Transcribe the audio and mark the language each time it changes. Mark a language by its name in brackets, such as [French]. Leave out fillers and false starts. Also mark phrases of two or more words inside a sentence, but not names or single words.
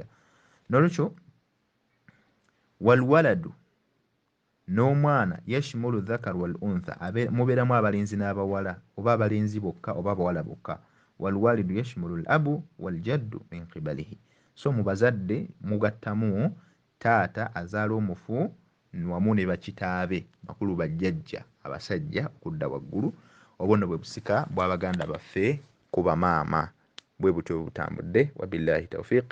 [Ganda] Nolwekyo walwaladu n'omwana [Arabic] يشمل الذكر والأنثى, [Ganda] mubeeramu abalenzi n'abawala, oba abalenzi bokka oba abawala bokka. [Arabic] والوالد يشمل الأب والجد من قبله, [Ganda] so mu bazadde mugattamu taata azaala omufu wamu ne bakitaabe bakulu bajjajja abasajja okudda waggulu. Obwo nno bwe busika bw'abaganda baffe ku bamaama, bwe butyo bwe butambudde. [Arabic] وبالله التوفيق.